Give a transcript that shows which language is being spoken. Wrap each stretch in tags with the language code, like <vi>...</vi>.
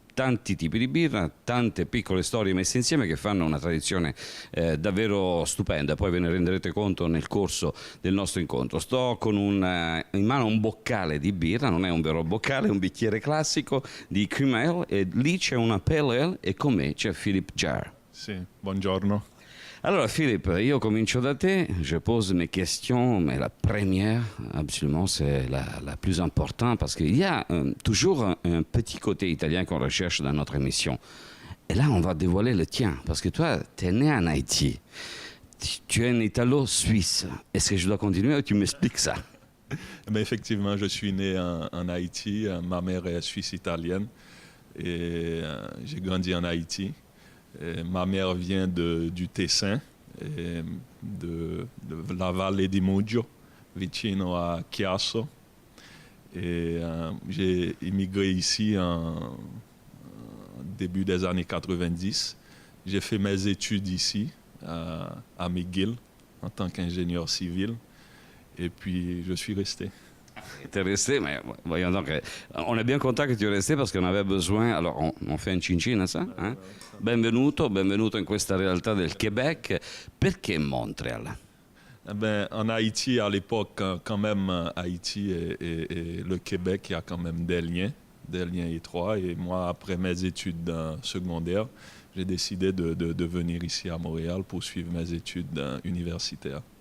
<it>Tanti tipi di birra, tante piccole storie messe insieme che fanno una tradizione davvero stupenda. Poi ve ne renderete conto nel corso del nostro incontro. Sto con in mano un boccale di birra, non è un vero boccale, è un bicchiere classico di cream ale, e lì c'è una pale ale e con me c'è Philippe Jarre. Sì, buongiorno.</it> <fr>Alors Philippe,</fr> <it>io comincio da te,</it> <fr>je pose mes questions, mais la première, absolument, c'est la plus importante, parce qu'il y a toujours un petit côté italien qu'on recherche dans notre émission. Et là, on va dévoiler le tien, parce que toi, tu es né en Haïti, tu es un Italo-Suisse. Est-ce que je dois continuer ou tu m'expliques ça? Mais effectivement, je suis né en Haïti, ma mère est suisse-italienne et j'ai grandi en Haïti. Et ma mère vient du Tessin, et de la vallée di Mugio,</fr> <it>vicino a Chiasso.</it> <fr>Et j'ai immigré ici en début des années 90. J'ai fait mes études ici, à McGill, en tant qu'ingénieur civil. Et puis, je suis resté. Tu es resté, mais voyons donc, on est bien content que tu es resté parce qu'on avait besoin. Alors, on fait un cin-cin, ça? Hein?</fr> <it>Benvenuto in questa realtà del Québec. Perché Montréal?</it> <fr>Eh ben, en Haïti, à l'époque, quand même, Haïti et le Québec, il y a quand même des liens étroits. Et moi, après mes études secondaires, j'ai décidé de venir ici à Montréal pour suivre mes études universitaires.</fr>